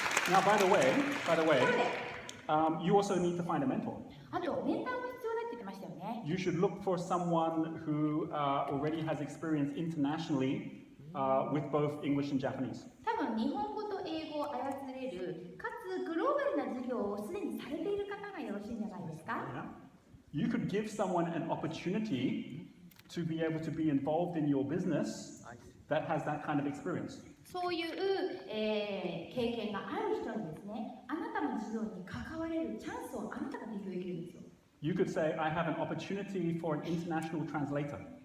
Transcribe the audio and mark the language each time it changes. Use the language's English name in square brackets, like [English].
[English] Now, by the way, you also need to find a mentor. [Japanese] あとメンターも必要だって言ってましたよね。 [English] You should look for someone who already has experience internationally with both English and Japanese. [Japanese] 多分日本語と英語を操れる、かつグローバルな事業をすでにされている方がよろしいんじゃないですか？ [English] Yeah? You could give someone an opportunity to be able to be involved in your business that has that kind of experience. [Japanese] そういう、経験がある人にですね、あなたの事業に関われるチャンスをあなたが提供できるんですよ。 [English] You could say, I have an opportunity for an international translator.